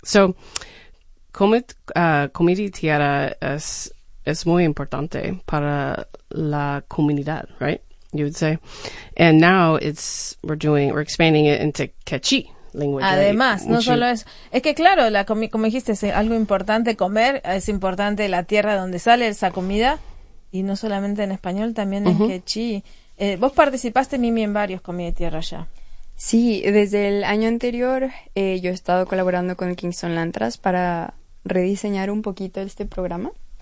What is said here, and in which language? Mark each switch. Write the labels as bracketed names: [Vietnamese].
[Spanish] So, Comida y Tierra es muy importante para la comunidad, [English] right? You would say. And now we're expanding it into Quechí language. [Spanish] Además, [English] right? [Spanish] Solo eso. Es que claro, como dijiste, es algo importante comer, es importante la tierra donde sale esa comida, y no solamente en español, también en Quechí. Vos participaste, Mimi, en varios Comida y Tierra ya. Sí, desde el año anterior yo he estado colaborando con el Kingston Land Trust para rediseñar un poquito este programa.